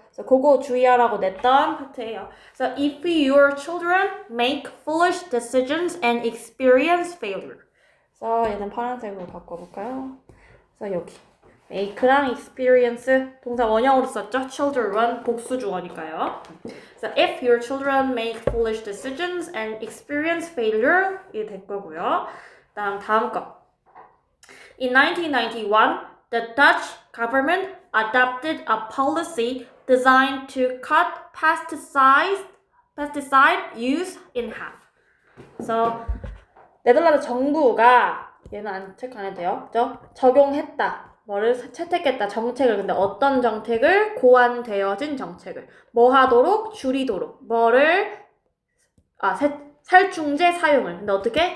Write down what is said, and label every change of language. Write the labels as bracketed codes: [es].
[ko] 그래서 그거 주의하라고 냈던 파트예요. 그래서 [en] if your children make foolish decisions and experience failure. [ko] 그래서 얘는 파란색으로 바꿔볼까요? 그래서 여기 make랑 experience 동사 원형으로 썼죠. children 복수 주어니까요. 그래서 [en] if your children make foolish decisions and experience failure [ko] 이게 될 거고요. 다음 거. [en] In 1991, the Dutch government adopted a policy designed to cut pesticide use in half. [ko] 그래서 네덜란드 정부가 얘는 체크 안 해도 돼요. 그죠? 적용했다. 뭐를 채택했다. 정책을. 근데 어떤 정책을? 고안되어진 정책을. 뭐 하도록? 줄이도록. 뭐를? 살충제 사용을. 근데 어떻게?